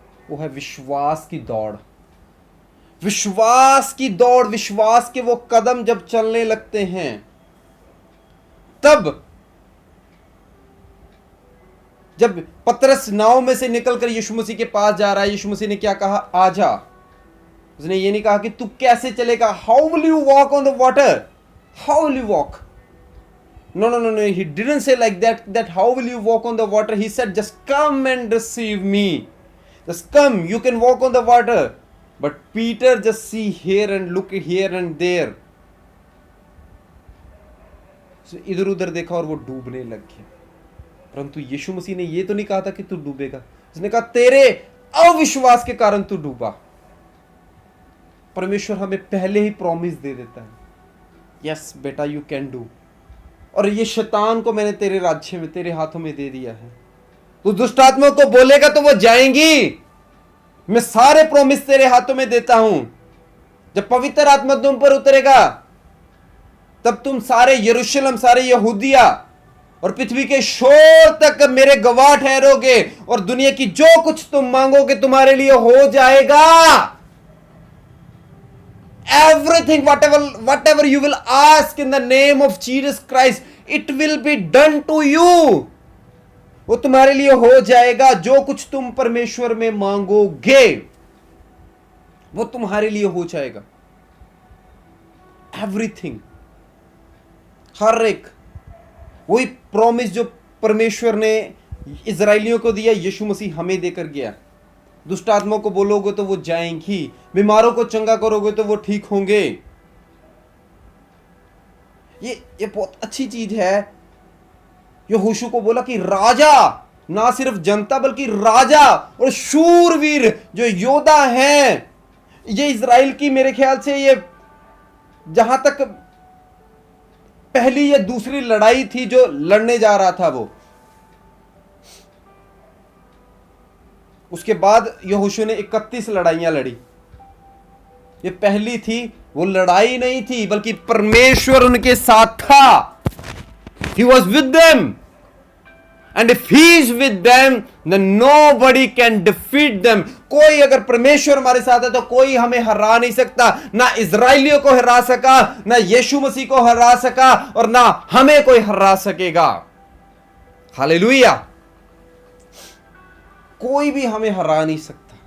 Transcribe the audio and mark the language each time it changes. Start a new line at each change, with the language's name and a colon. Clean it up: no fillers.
Hindi: वो है विश्वास की दौड़, विश्वास की दौड़, विश्वास के वो कदम जब चलने लगते हैं, तब जब पतरस नाव में से निकलकर यीशु मसीह के पास जा रहा है, यीशु मसीह ने क्या कहा, आजा। उसने ये नहीं कहा कि तू कैसे चलेगा,
English: How will you walk on the water, how will you walk, no no no no, he didn't say like that how will you walk on the water. He said just come and receive me, just come, you can walk on the water. But Peter just see here and look here and there, so
Hindi: इधर उधर देखा और वो डूबने लग गया। परंतु यीशु मसीह ने ये तो नहीं कहा था कि तू डूबेगा, उसने कहा तेरे अविश्वास के कारण तू डूबा। परमेश्वर हमें पहले ही प्रॉमिस दे देता है, यस बेटा
English: you can do,
Hindi: और ये शैतान को मैंने तेरे राज्य में, तेरे हाथों में दे दिया है। तू दुष्ट आत्मा को बोलेगा तो वो जाएंगी। मैं सारे प्रॉमिस तेरे हाथों में देता हूं। जब पवित्र आत्मा तुम पर उतरेगा, तब तुम सारे यरूशलेम, सारे यहूदिया और पृथ्वी के शोर तक मेरे गवाह ठहरोगे, और दुनिया की जो कुछ तुम मांगोगे तुम्हारे लिए हो जाएगा।
English: Everything, whatever you will ask in the name of Jesus Christ, it will be done to you.
Hindi: वो तुम्हारे लिए हो जाएगा। जो कुछ तुम परमेश्वर में मांगोगे वो तुम्हारे लिए हो जाएगा। Everything, हर एक, वही प्रॉमिस जो परमेश्वर ने इजराइलियों को दिया, यीशु मसीह हमें देकर गया। दुष्ट आत्माओं को बोलोगे तो वो जाएंगी, बीमारों को चंगा करोगे तो वो ठीक होंगे। ये बहुत अच्छी चीज है। यहोशू को बोला कि राजा, ना सिर्फ जनता बल्कि राजा और शूरवीर जो योद्धा हैं, ये इजराइल की मेरे ख्याल से ये जहां तक पहली या दूसरी लड़ाई थी जो लड़ने जा रहा था वो। उसके बाद यहोशू ने 31 लड़ाइयां लड़ी। ये पहली थी, वो लड़ाई नहीं थी बल्कि परमेश्वर उनके साथ था।
English: He was with them, and if he is with them, then nobody can defeat them.
Hindi: कोई अगर परमेश्वर हमारे साथ है तो कोई हमें हरा नहीं सकता। ना इजराइलियों को हरा सका, ना यीशु मसीह को हरा सका, और ना हमें कोई हरा सकेगा। हालेलुया। कोई भी हमें हरा नहीं सकता।